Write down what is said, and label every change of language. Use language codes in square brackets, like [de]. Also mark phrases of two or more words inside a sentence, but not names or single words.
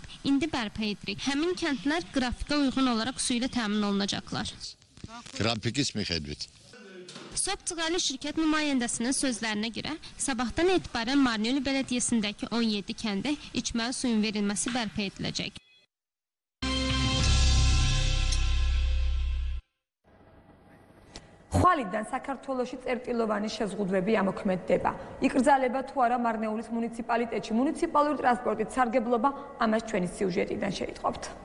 [az] İndi bərpa edirik. Həmin kəndlər qrafikə uyğun olaraq su ilə təmin olunacaqlar. [ka] გრაფიკის მიხედვით. [az] Sopçıqalı şirkət nümayəndəsinin sözlərinə görə sabahdan etibarən Marneli Belediyəsindəki 17 kəndə içməli suyun verilməsi bərpa ediləcək. [ka] ხვალიდან საქართველოში წერტილოვანი შეზღუდვები ამოქმედდება. იკრძალება თუ არა მარნეულის მუნიციპალიტეტში მუნიციპალური ტრანსპორტით სარგებლობა, ამას ჩვენი სიუჟეტიდან შეიტყობთ.